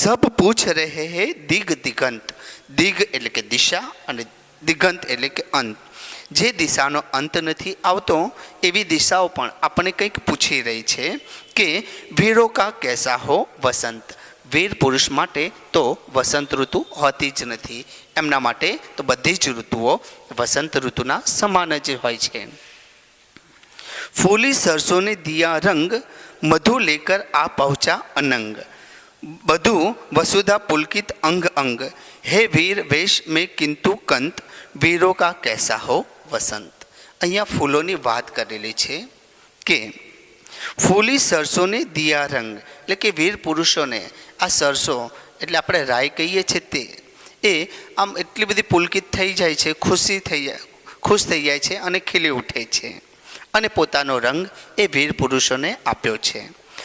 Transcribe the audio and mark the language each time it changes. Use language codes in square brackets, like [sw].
[hi] સબ પૂછ રહે હે દિગ દિગંત, [gu] દિગ એટલે કે દિશા અને દિગંત એટલે કે અંત, જે દિશાનો અંત નથી આવતો એવી દિશાઓ પણ આપણને કંઈક પૂછી રહી છે કે [hi] વીરો કા કેસા હો વસંત। [gu] વીર પુરુષ માટે તો વસંત ઋતુ હોતી જ નથી, એમના માટે તો બધી જ ઋતુઓ વસંત ઋતુના સમાન જ હોય છે। [hi] फूली सरसों ने दिया रंग, मधु लेकर आ पहुँचा अनंग, बधु वसुधा पुलकित अंग अंग, हे वीर वेश में किंतु कंत, वीरों का कैसा हो वसंत। [gu] અહીંયા ફૂલોની વાત કરેલી છે કે [hi] ફૂલી સરસોને દિયા રંગ [gu] એટલે કે વીર પુરુષોને આ સરસો એટલે આપણે રાઈ કહીએ છીએ તે એ આમ એટલી બધી પુલકિત થઈ જાય છે, ખુશ થઈ જાય છે અને ખીલી ઉઠે છે અને પોતાનો રંગ એ વીર પુરુષોને આપ્યો છે।